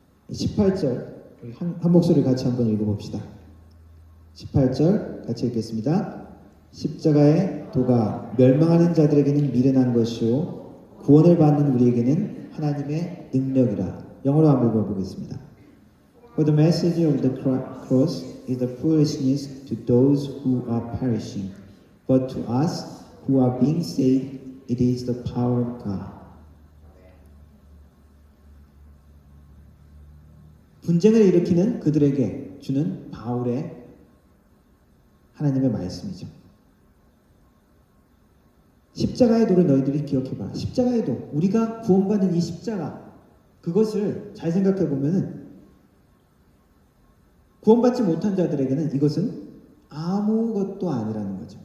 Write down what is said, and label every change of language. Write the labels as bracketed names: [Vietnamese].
[Korean] 18절 한 목소리 같이 한번 읽어봅시다. 18절 같이 읽겠습니다. 십자가의 도가 멸망하는 자들에게는 미련한 것이요 구원을 받는 우리에게는 하나님의 능력이라. 영어로 한번 읽어보겠습니다. [English] For the message of the cross is the foolishness to those who are perishing, but to us who are being saved, it is the power of God. [Korean] 분쟁을 일으키는 그들에게 주는 바울의 하나님의 말씀이죠. 십자가의 도를 너희들이 기억해봐. 십자가의 도, 우리가 구원받는 이 십자가, 그것을 잘 생각해 보면은 구원받지 못한 자들에게는 이것은 아무것도 아니라는 거죠.